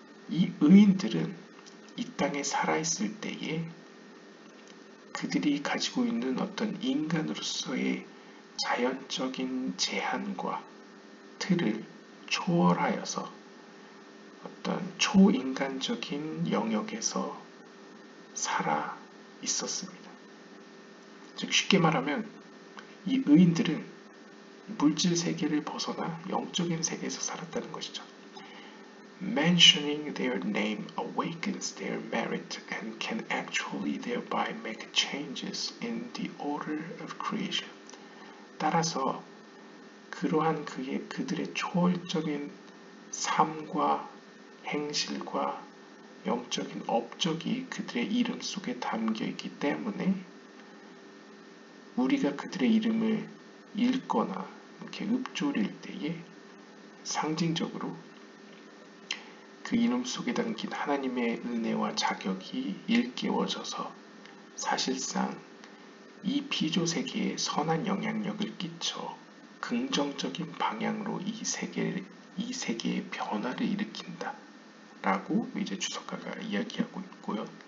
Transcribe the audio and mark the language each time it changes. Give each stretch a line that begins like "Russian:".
Korean: 이 의인들은 이 땅에 살아있을 때에 그들이 가지고 있는 어떤 인간으로서의 자연적인 제한과 틀을 초월하여서 어떤 초인간적인 영역에서 살아 있었습니다. 즉 쉽게 말하면 이 의인들은 물질 세계를 벗어나 영적인 세계에서 살았다는 것이죠.
English: Mentioning their name awakens their merit and can actually thereby make changes in the order of creation.
Korean: 따라서 그러한 그들의 초월적인 삶과 행실과 영적인 업적이 그들의 이름 속에 담겨 있기 때문에 우리가 그들의 이름을 읽거나 이렇게 읊조릴 때에 상징적으로 그 이름 속에 담긴 하나님의 은혜와 자격이 일깨워져서 사실상 이 피조세계에 선한 영향력을 끼쳐 긍정적인 방향으로 이 세계의 변화를 일으킨다 라고 이제 주석가가 이야기하고 있고요.